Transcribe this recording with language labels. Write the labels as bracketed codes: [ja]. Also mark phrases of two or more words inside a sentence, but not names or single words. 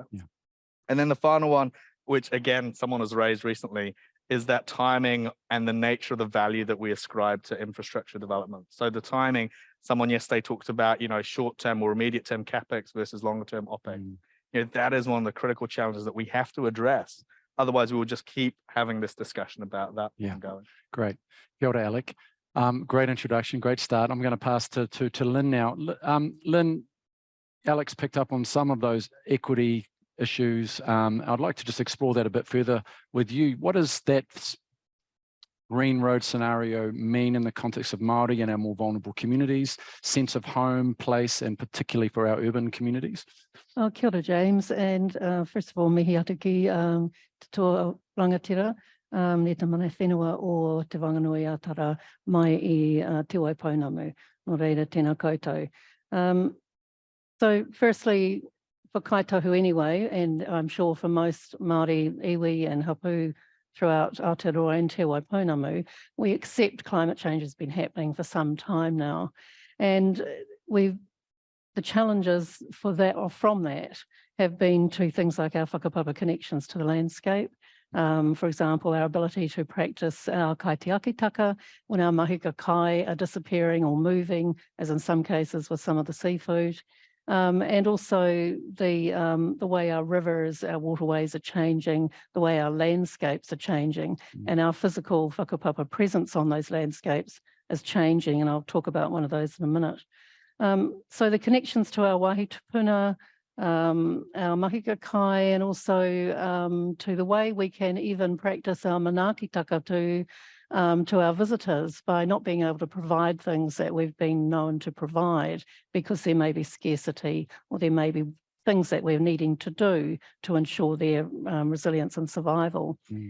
[en] And then the final one, which again, someone has raised recently, is that timing and the nature of the value that we ascribe to infrastructure development. So the timing, someone yesterday talked about, short-term or immediate-term CapEx versus longer-term OpEx. That is one of the critical challenges that we have to address. Otherwise, we will just keep having this discussion about that ongoing. Great. [mi] Kia ora, Alec. [en] Great introduction, great start. I'm going to pass to Lynn now. Lynn, Alex picked up on some of those equity issues. I'd like to just explore that a bit further with you. What does that green road scenario mean in the context of Māori and our more vulnerable communities, sense of home, place, and particularly for our urban communities? [mi] Oh, kia ora, James. [en] And first of all, [mi] mihi atu ki te toa rangatira, ne te mana whenua o te Wanganui Atara mai I te Waipounamu, no reira tēnā koutou. [en] So firstly, for kaitahu anyway, and I'm sure for most Māori, iwi and hapu throughout Aotearoa and Te Waipounamu, we accept climate change has been happening for some time now. And the challenges for that or from that have been to things like our whakapapa connections to the landscape. For example, our ability to practice our kaitiakitaka when our [mi] mahuka kai [en] are disappearing or moving, as in some cases with some of the seafood. And also the way our rivers, our waterways are changing, the way our landscapes are changing, and our physical whakapapa presence on those landscapes is changing, and I'll talk about one of those in a minute. So the connections to our [mi] wahi tupuna, [en] our [mi] mahuka kai, [en] and also to the way we can even practice our manaakitaka to our visitors by not being able to provide things that we've been known to provide because there may be scarcity or there may be things that we're needing to do to ensure their resilience and survival.